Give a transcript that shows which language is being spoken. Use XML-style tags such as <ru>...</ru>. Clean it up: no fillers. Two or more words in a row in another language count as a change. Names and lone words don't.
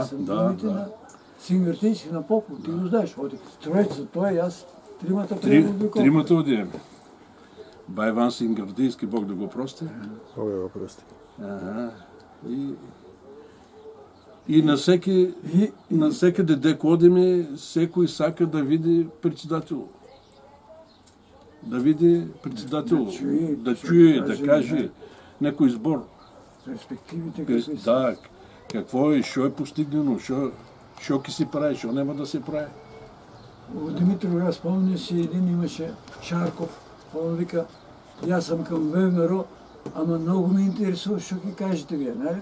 <bg>са думите на Сингертийски на Попов, ти го знаеш. Троица, той и аз, тримата преводников.</bg> <mk>Тримата одием.</mk> <bg>Бай Иван Сингертийски, Бог да го прости. Бог да го прости.</bg> <mk>И на всеки дедек одиме, секој сака да види председател. Да види председател, да чуе, да каже некој збор.</mk> <bg>Перспективите какви са.</bg> <mk>Да, какво е, що е постигнено, що ки си прави, що нема да се прави.</mk> <bg>Димитров, аз спомня си, един имаше Шарков, он вика, аз съм към ВМРО, ама много ме интересува, що ги кажете вие, нали?</bg>